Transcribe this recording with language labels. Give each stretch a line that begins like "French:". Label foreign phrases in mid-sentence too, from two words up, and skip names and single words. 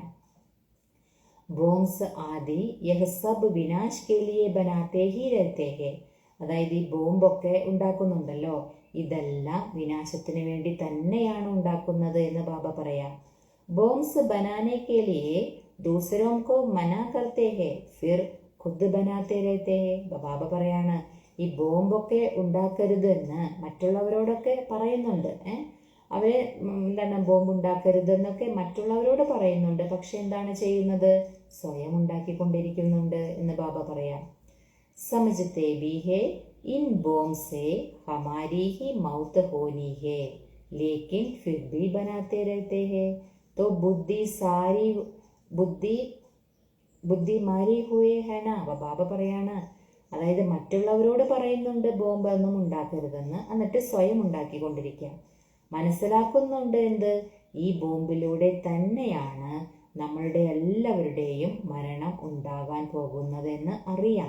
Hindi: बॉम्स आदि यह सब विनाश के लिए बनाते ही रहते हैं.
Malayalam: അതായത് ഈ ബോംബൊക്കെ ഉണ്ടാക്കുന്നുണ്ടല്ലോ, ഇതെല്ലാം വിനാശത്തിന് വേണ്ടി തന്നെയാണ് ഉണ്ടാക്കുന്നത് എന്ന് ബാബ പറയാം.
Hindi: बॉम्स बनाने के लिए दूसरों को मना करते हैं फिर खुद बनाते रहते हैं.
Malayalam: ബാബ പറയാണ്, ഈ ബോംബൊക്കെ ഉണ്ടാക്കരുത് എന്ന് മറ്റുള്ളവരോടൊക്കെ പറയുന്നുണ്ട്. അവരെ ബോംബ് ഉണ്ടാക്കരുത് എന്നൊക്കെ മറ്റുള്ളവരോട് പറയുന്നുണ്ട്, പക്ഷെ എന്താണ് ചെയ്യുന്നത്? സ്വയം ഉണ്ടാക്കിക്കൊണ്ടിരിക്കുന്നുണ്ട് എന്ന് ബാബ പറയാം.
Hindi: समझते भी है इन बॉम्ब से हमारी ही मौत होनी है लेकिन फिर भी बनाते रहते हैं तो बुद्धि मारी हुई है न.
Malayalam: ബാബ പറയാണ്, അതായത് മറ്റുള്ളവരോട് പറയുന്നുണ്ട് ബോംബ് ഒന്നും ഉണ്ടാക്കരുതെന്ന്, എന്നിട്ട് സ്വയം ഉണ്ടാക്കിക്കൊണ്ടിരിക്കുക. മനസ്സിലാക്കുന്നുണ്ട് എന്ത്? ഈ ബോംബിലൂടെ തന്നെയാണ് നമ്മളുടെ എല്ലാവരുടെയും മരണം ഉണ്ടാകാൻ പോകുന്നതെന്ന് അറിയാം.